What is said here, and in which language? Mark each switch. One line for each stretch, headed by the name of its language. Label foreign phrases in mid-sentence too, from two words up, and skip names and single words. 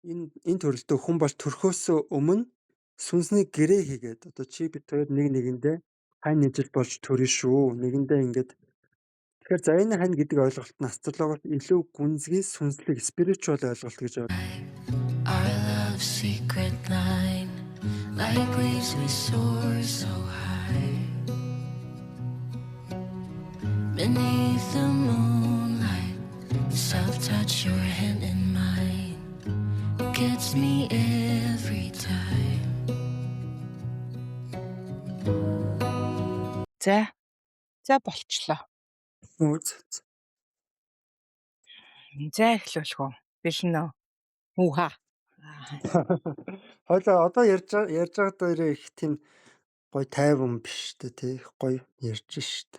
Mongolian: Энэ төрөлдөө хүн бол төрхөөсөө өмнө сүнсний гэрээ хийгээд одоо чи бид хоёр нэг нэгэндээ хань ижил болж төрнө шүү. Нэгэндээ ингээд тэгэхээр за энэ хань гэдэг ойлголт нь астрологиос илүү гүнзгий сүнслэг спиричуал ойлголт гэж
English: Our love secret line, like leaves we soar so high. Beneath the moonlight, the soft touch your hand in mine gets me every time.
Mongolian: За болчлоо. үз. За эхлүүлэх үү? Биш нөө. Хүүха. Хойлоо одоо ярьж байгаа дээр их тийм гоё тайван биш үү те гоё ярьж штэ.